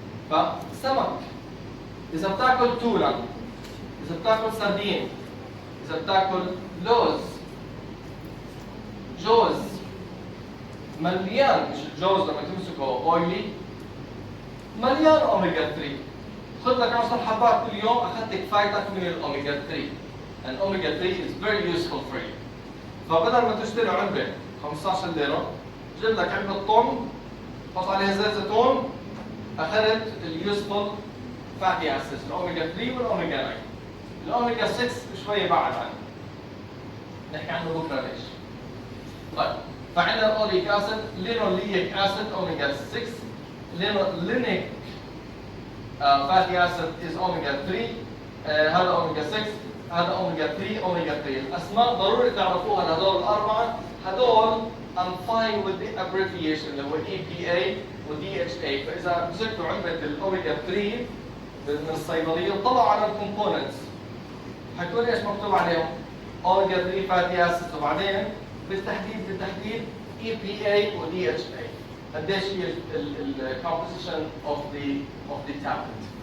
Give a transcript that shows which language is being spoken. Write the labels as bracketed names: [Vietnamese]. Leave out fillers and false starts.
[Arabic] فسمك اذا بتاكل تونه، اذا بتاكل سردين، اذا بتاكل لوز جوز مليان، مش الجوز لما تمسكه اويلي مليان اوميجا 3. خذ لك 10 حبات كل يوم اخذت كفايتك من الاوميجا 3. [English] and omega 3 is very useful for you. [Arabic] فبدل ما تشتري علبه 15 ليره جيب لك علبه طن حط عليها زيت زيتون اخذت اليوسفول فاتي اسيدز الاوميجا 3 والاوميجا 9. الاوميجا 6 شويه بعد عنه نحكي عنه بكره ليش. طيب فعندنا الاوليك اسيد لينوليك اسيد اوميجا 6 لينيك فاتي اسيد از اوميجا 3 هذا اوميجا 6 هذا اوميجا 3 اوميجا 3. الاسماء ضروري تعرفوها لهدول الاربعه. هدول [English] I'm fine with the abbreviation [Arabic] اللي هو EPA و DHA. فاذا مسكتوا علبه الاوميجا 3 من الصيدليه وطلعوا على الكومبوننتس حيكون ايش مكتوب عليهم؟ اوميجا 3 فاتي اسيدز، وبعدين بالتحديد EPA و DHA. قديش هي الكومبوزيشن اوف ذا تابلت.